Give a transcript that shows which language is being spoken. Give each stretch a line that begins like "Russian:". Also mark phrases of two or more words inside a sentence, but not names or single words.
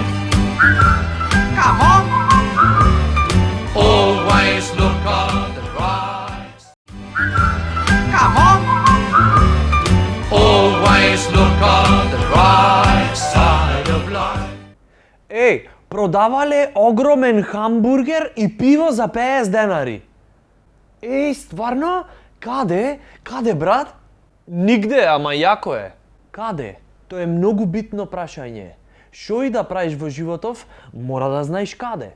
English: Come on. Always look on the bright. Come on. Always look on the bright side of life.
Macedonian: продавале огромен хамбургер и пиво за 50 денари. Еј, стварно? Каде? Каде, брат? Нигде, ама јако е. Каде? Тоа е многу битно прашање. Шо и да правиш во животов, мора да знаеш каде.